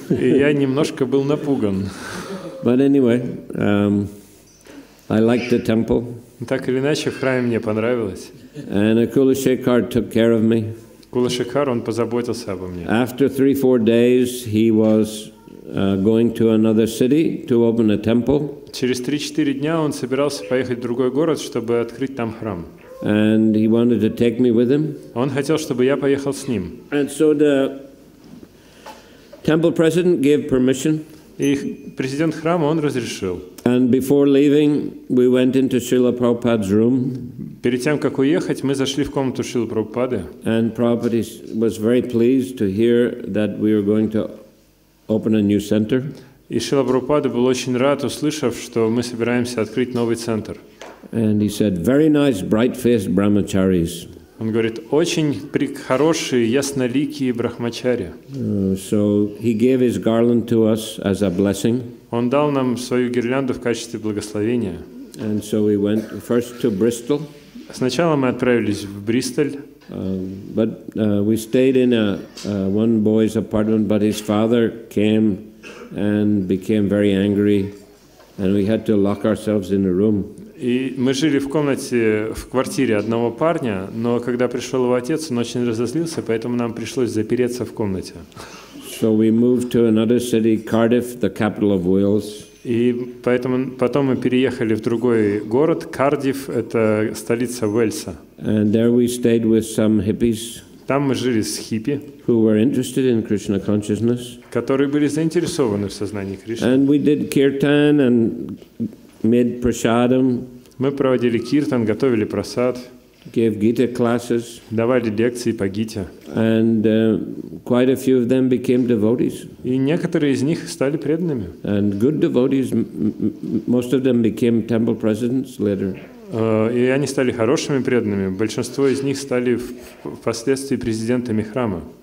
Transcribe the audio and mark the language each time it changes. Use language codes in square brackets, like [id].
[ru] И я немножко был напуган. [en] But anyway, I liked the temple. [ru] Так или иначе, в храме мне понравилось. [en] And Kula Shekhar took care of me. [ru] Кулашекар, он позаботился обо мне. [en] After 3-4 days, he was going to another city to open a temple. [ru] Через 3-4 дня он собирался поехать в другой город, чтобы открыть там храм. [en] And he wanted to take me with him. [ru] Он хотел, чтобы я поехал с ним. [en] And so the temple president gave permission. [ru] И президент храма, он разрешил. [en] And before leaving, we went into Srila Prabhupada's room. [ru] Перед тем, как уехать, мы зашли в комнату Шрилы Прабхупады. [en] And Prabhupada was very pleased to hear that we were going to open a new center. [ru] И Шрила Прабхупада был очень рад, услышав, что мы собираемся открыть новый центр. [en] And he said, very nice, bright-faced brahmacharis. [ru] Он говорит, очень хорошие, ясноликие брахмачари. [en] So he gave his garland to us as a blessing. [ru] Он дал нам свою гирлянду в качестве благословения. [en] And so we went first to Bristol. [ru] Сначала мы отправились в Бристоль. [en] But we stayed in one boy's apartment, but his father came and became very angry, and we had to lock ourselves in a room. [ru] И мы жили в комнате, в квартире одного парня, но когда пришел его отец, он очень разозлился, поэтому нам пришлось запереться в комнате. [en] So we moved to another city, Cardiff, the capital of Wales. [ru] И поэтому потом мы переехали в другой город, Кардифф, это столица Уэльса. [en] And there we stayed with some hippies. [ru] Там мы жили с хиппи, [en] who were interested in Krishna consciousness. [ru] которые были заинтересованы в сознании Кришны. [en] And we did kirtan and made prasadam. [ru] Мы проводили киртан, готовили прасад, [en] gave Gita classes. [ru] давали лекции по Гите. [en] And quite a few of them became devotees. [ru] И некоторые из них стали преданными. [en] And good devotees, most of them became temple presidents later. [ru] И они стали хорошими преданными. Большинство из них стали впоследствии президентами храма.